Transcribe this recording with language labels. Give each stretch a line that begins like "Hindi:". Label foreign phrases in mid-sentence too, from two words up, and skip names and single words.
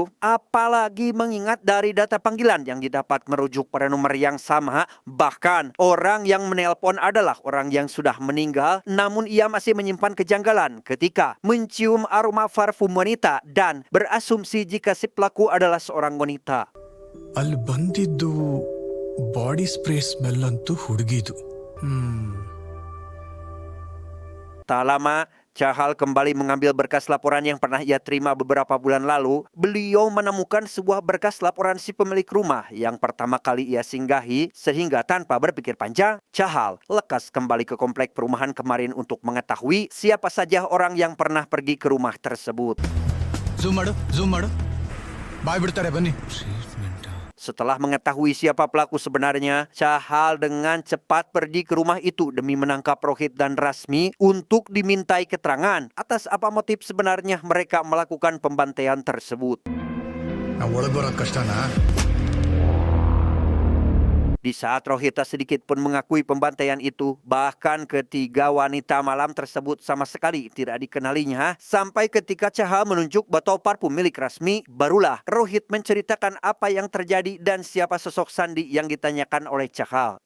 Indonesian: Apalagi mengingat dari data panggilan yang didapat merujuk pada nomor yang sama. Bahkan orang yang menelpon adalah orang yang sudah meninggal. Namun ia masih menyimpan kejanggalan ketika mencium aroma parfum wanita dan berasumsi jika si pelaku adalah seorang wanita.
Kannada: ಅಲ್ಲಿ ಬಂದಿದ್ದು
English: body spray smell
Kannada: ಅಂತೂ ಹುಡುಗಿದು.
Indonesian: Tak lama, Chahal kembali mengambil berkas laporan yang pernah ia terima beberapa bulan lalu. Beliau menemukan sebuah berkas laporan si pemilik rumah yang pertama kali ia singgahi, sehingga tanpa berpikir panjang, Chahal lekas kembali ke komplek perumahan kemarin untuk mengetahui siapa saja orang yang pernah pergi ke rumah tersebut.
Kannada: ಝೂಮ್ ಮಾಡು, ಬಾಯ್ ಬಿಡ್ತಾರೆ ಬನ್ನಿ.
Indonesian: Setelah mengetahui siapa pelaku sebenarnya, Cahal dengan cepat pergi ke rumah itu demi menangkap Rohit dan Rasmi untuk dimintai keterangan atas apa motif sebenarnya mereka melakukan pembantaian tersebut.
Kannada: ನಾವು ಒಳಗೆ ಬರೋದು ಕಷ್ಟನಾ?
Indonesian: Di saat Rohit tak sedikit pun mengakui pembantaian itu, bahkan ketiga wanita malam tersebut sama sekali tidak dikenalinya, sampai ketika Cahal menunjuk botol parfum milik Rasmi, barulah Rohit menceritakan apa yang terjadi dan siapa sosok Sandi yang ditanyakan oleh Cahal.